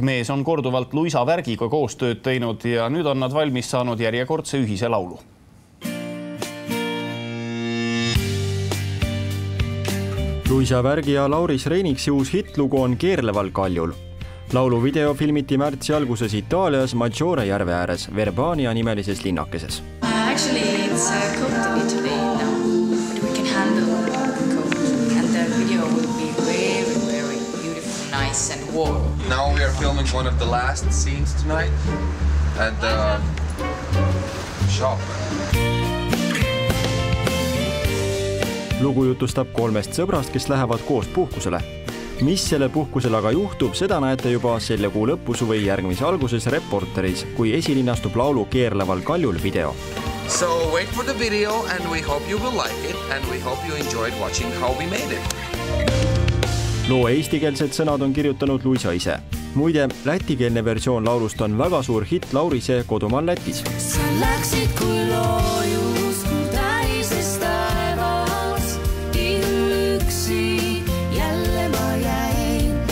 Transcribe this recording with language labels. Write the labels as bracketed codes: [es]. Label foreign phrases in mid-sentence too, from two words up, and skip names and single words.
[et] Mees on korduvalt Luisa Värgiga koostööd teinud ja nüüd on nad valmis saanud järjekordse ühise laulu. Luisa Värgi ja Lauris Reiniksi uus hitlugu on Keerleval kaljul. Laulu video filmiti märtsi alguses Itaalias Maggiore järve ääres Verbania nimelises linnakeses. [en] Actually, it's cold in Italy now, but we can handle the cold. And the video will be very, very beautiful, nice and warm. Now we are filming one of the last scenes tonight at the shop. [et] Lugu jutustab kolmest sõbrast, kes lähevad koos puhkusele. Mis selle puhkusel aga juhtub, seda näete juba selle kuu lõpus või järgmise alguses Reporteris, kui esilinnastub laulu Keerleval kaljul video. [en] So wait for the video and we hope you will like it and we hope you enjoyed watching how we made it. [et] Loo eestikeelsed sõnad on kirjutanud Luisa ise. Muide, lätikeelne versioon laulust on väga suur hitt Laurise kodumaal Lätis. Sa läksid kui loojus, kui täises taevas, üksi jälle ma jäin.